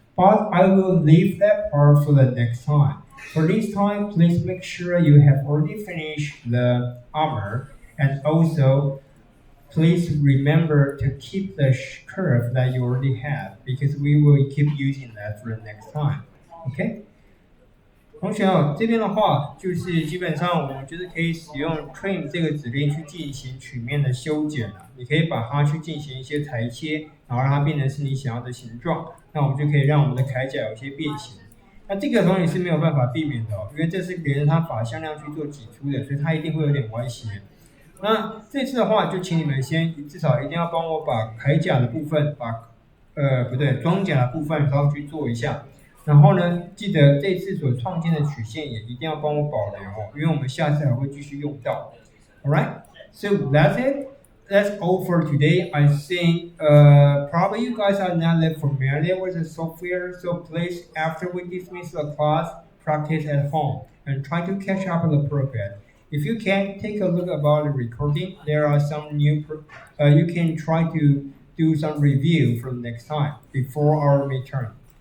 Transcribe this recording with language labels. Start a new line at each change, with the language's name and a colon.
English: But I will leave that part for the next time. For this time, please make sure you have already finished the armor, and also please remember to keep the curve that you already have because we will keep using that for the next time. Okay?
Chinese: 同学啊，这边的话就是基本上我们就是可以使用 trim 这个指令去进行曲面的修剪了。你可以把它去进行一些裁切，然后让它变成是你想要的形状，那我们就可以让我们的铠甲有些变形。那这个同学是没有办法避免的哦，因为这是别人他把向量去做挤出的，所以它一定会有点歪斜。那这次的话，就请你们先至少一定要帮我把铠甲的部分，不对，装甲的部分稍微去做一下。然后呢，记得这次所创建的曲线也一定要帮我保留哦，因为我们下次还会继续用到。
English: Alright, so that's it. That's all for today. I think probably you guys are not that familiar with the software, so please, after we dismiss the class, practice at home and try to catch up with the program. If you can, take a look about the recording. There are some new, you can try to do some review for the next time before our midterm.